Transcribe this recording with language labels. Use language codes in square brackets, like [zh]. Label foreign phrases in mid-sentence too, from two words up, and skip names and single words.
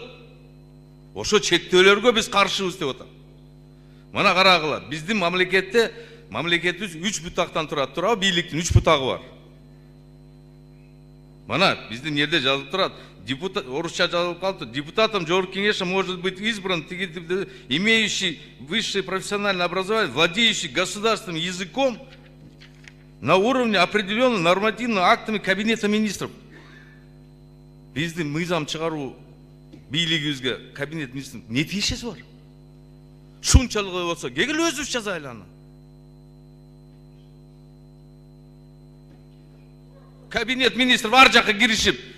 [ky] Ошо чектөөлөргө биз каршыбыз деп атам. Мына карагыла, биздин мамлекетибиз 3 бутактан турат, бийликтин 3 бутагы бар. Мына биздин жерде жазылып турат, депутат, орусча жазылып калды, [ru] депутатом Жогорку Кеңеша может быть избран, имеющий высшее профессиональное образование, владеющий государственным языком на уровне определенного нормативными актами Кабинета министров. [ky] Биздин мыйзам чыгаруу бийлигибизге Кабинет министров не тиешеси бар? Шунчалык болсо, кегил өзүбүз жазайлы аны. Кабинет министров ар жакка киришип.